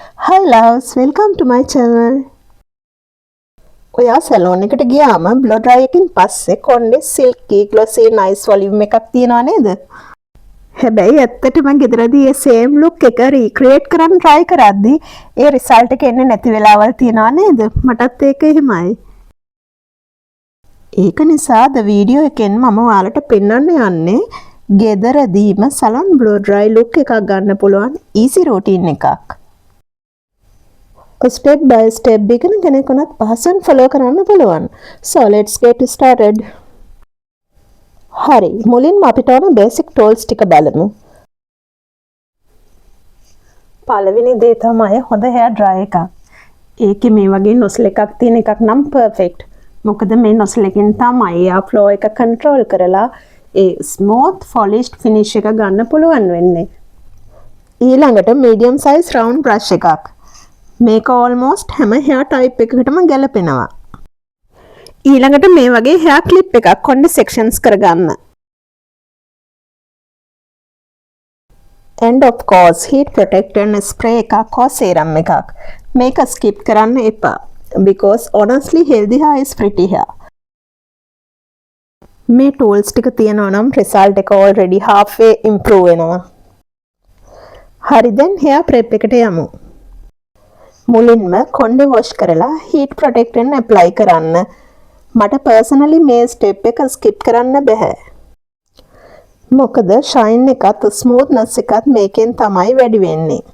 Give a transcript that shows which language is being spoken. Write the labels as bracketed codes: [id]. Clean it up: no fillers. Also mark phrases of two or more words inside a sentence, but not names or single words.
[en] Hi loves, welcome to my channel. [si] ඔයා සැලෝන් එකට ගියාම [en] blow dry [si] එකකින් පස්සේ කොණ්ඩේ [en] silky glossy nice volume [si] එකක් තියනවා නේද? හැබැයි ඇත්තටම ගෙදරදී ඒ [en] same look [si] එක recreate කරන්න try කරද්දී ඒ result එක එන්නේ නැති වෙලාවල් තියනවා නේද? මටත් ඒක එහෙමයි. ඒක නිසා [en] the video [si] එකෙන් මම ඔයාලට පෙන්වන්න යන්නේ ගෙදරදීම [en] salon blow dry look [si] එකක් ගන්න පුළුවන් [en] easy routine [si] එකක්. [en] Step by step begin [si] කෙනෙකුට පහසුවෙන් follow කරන්න පුළුවන්. [en] So let's get started. [si] හරි, මුලින්ම අපිට ඕන [en] basic tools [si] ටික බලමු. පළවෙනි දේ තමයි හොඳ [en] hair dry [si] එකක්. ඒකේ මේ වගේ nozzle එකක් තියෙන එකක් නම් perfect. මොකද මේ nozzle එකෙන් තමයි [en] air flow [si] එක control කරලා ඒ [en] smooth polished finish [si] එක ගන්න පුළුවන් වෙන්නේ. ඊළඟට [en] medium size round brush [si] එකක්. මේක almost හැම [en] hair type [si] එකකටම ගැලපෙනවා. ඊළඟට මේ වගේ [en] hair clip [si] එකක් කොණ්ඩේ sections කරගන්න. [en] And of course heat protectant spray [si] එකක් හෝ serum එකක්. මේක skip කරන්න එපා. [en] Because honestly healthy hair is pretty hair. [si] මේ tools ටික තියෙනවා නම් result එක [en] already halfway improve [si] වෙනවා. හරි දැන් [en] hair prep [si] එකට යමු. මුලින්ම කොණ්ඩේ wash කරලා [en] heat protectant apply [si] කරන්න. මට personally මේ step එක skip කරන්න බෑ. මොකද shine එකත් smoothness එකත් මේකෙන් තමයි වැඩි වෙන්නේ.